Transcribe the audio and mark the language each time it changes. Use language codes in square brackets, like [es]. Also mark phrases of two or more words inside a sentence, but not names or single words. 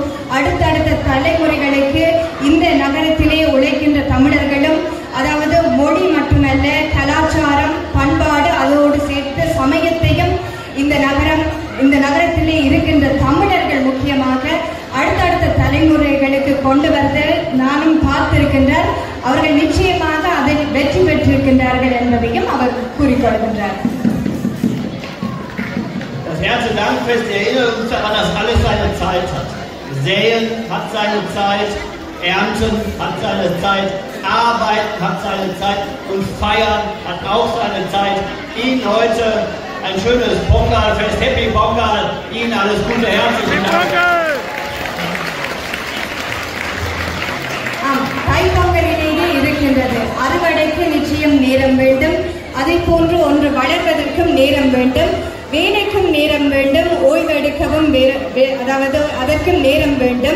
[ta] அடுத்தடுத்த தலைமுறைகளுக்கு இந்த நகரத்திலே உழைக்கின்ற தமிழர்களும் அதாவது மொழி மட்டுமல்ல கலாச்சாரம் பண்பாடு அதோடு சேர்த்து சமயத்தையும் இந்த நகரத்திலே இருக்கின்ற தமிழர்கள் முக்கியமாக அடுத்தடுத்த தலைமுறைகளுக்கு கொண்டு வந்து நானும் பார்த்திருக்கின்றார். அவர்கள் நிச்சயமாக அதில் வெற்றி பெற்றிருக்கின்றார்கள் என்பதையும் அவர் கூறிக்கொள்கின்றார். [de] Das Erntedankfest erinnert uns daran, dass alles seine Zeit hat. Säen hat seine Zeit, Ernten hat seine Zeit, Arbeiten hat seine Zeit und Feiern hat auch seine Zeit. Ihnen heute ein schönes Pongalfest, Happy Pongal, Ihnen alles Gute, herzlichen Dank. [ta] தைப்பொங்கலிலேயே இருக்கின்றது. அறுவடைக்கு நிச்சயம் நேரம் வேண்டும். அதை போன்று ஒன்று வளர்வதற்கும் நேரம் வேண்டும், வேலைக்கும் நேரம் வேண்டும், ஓய்வெடுக்கவும் அதாவது அதற்கும் நேரம் வேண்டும்.